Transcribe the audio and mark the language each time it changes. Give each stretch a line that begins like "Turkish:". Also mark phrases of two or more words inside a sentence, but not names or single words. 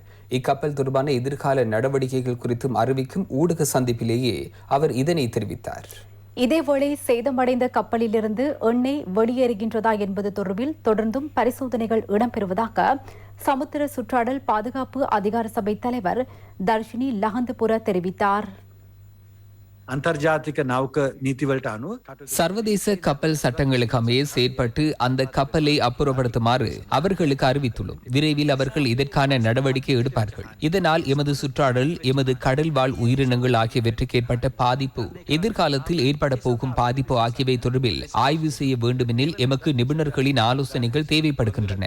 Tamil: இக்கப்பல் தொடர்பான எதிர்கால நடவடிக்கைகள் குறித்தும் அறிவிக்கும் ஊடக சந்திப்பிலேயே அவர் இதனை தெரிவித்தார். இதேவேளை சேதமடைந்த கப்பலிலிருந்து எண்ணெய் வெளியேறுகின்றதா என்பது தொடர்பில் தொடர்ந்தும் பரிசோதனைகள் இடம்பெறுவதாக சமுத்திர சுற்றாடல் பாதுகாப்பு அதிகார சபை தலைவர் தர்ஷினி லஹந்தபுர தெரிவித்தார்.
Sinhala: අන්තර්ජාතික නෞක නීතිවලට අනුව
Tamil: சர்வதேச கப்பல் சட்டங்களுக்கு அமைய செயற்பட்டு அந்த கப்பலை அப்புறப்படுத்துமாறு அவர்களுக்கு அறிவித்துள்ளோம். விரைவில் அவர்கள் இதற்கான நடவடிக்கை எடுப்பார்கள். இதனால் எமது சுற்றாடல், எமது கடல் வாழ் உயிரினங்கள் ஆகியவற்றுக்கு ஏற்பட்ட பாதிப்பு, எதிர்காலத்தில் ஏற்பட போகும் பாதிப்பு ஆகியவை தொடர்பில் ஆய்வு செய்ய வேண்டுமெனில் எமக்கு நிபுணர்களின் ஆலோசனைகள் தேவைப்படுகின்றன.